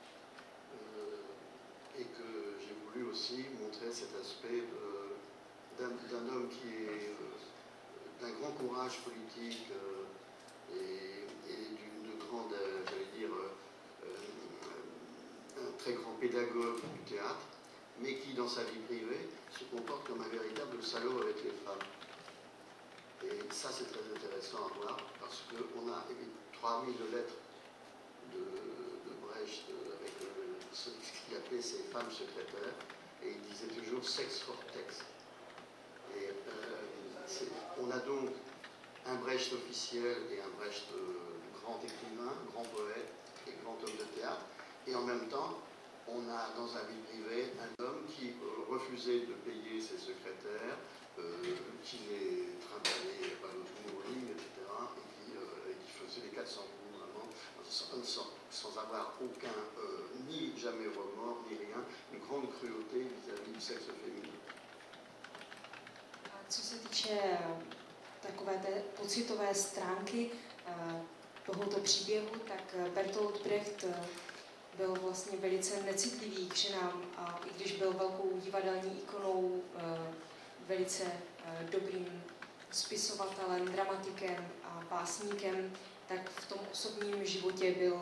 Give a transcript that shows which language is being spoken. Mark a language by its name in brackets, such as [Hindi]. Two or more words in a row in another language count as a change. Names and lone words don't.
[French] et que j'ai voulu aussi montrer cet aspect d'un homme qui est d'un grand courage politique et d'une grande, j'allais dire, un très grand pédagogue du théâtre, mais qui, dans sa vie privée, se comporte comme un véritable salaud avec les femmes. Et ça, c'est très intéressant à voir, parce qu'on a 3000 lettres de Brecht avec ce qu'il appelait ses femmes secrétaires, et il disait toujours « [English] sex for text ». [French] Et on a donc un Brecht officiel et un Brecht grand écrivain, grand poète et grand homme de théâtre, et en même temps, on a dans sa vie privée un homme qui refusait de payer ses secrétaires, qui les trimballait par le bowling, etc., et qui faisait les 400 coups vraiment, sans avoir aucun, ni jamais remords, ni rien, une grande cruauté vis-à-vis du sexe féminin. [Czech] Co se týče takové té pocitové stránky tohoto příběhu, tak Bertolt Brecht byl vlastně velice necitlivý k ženám a i když byl velkou divadelní ikonou, velice dobrým spisovatelem, dramatikem a básníkem, tak v tom osobním životě byl,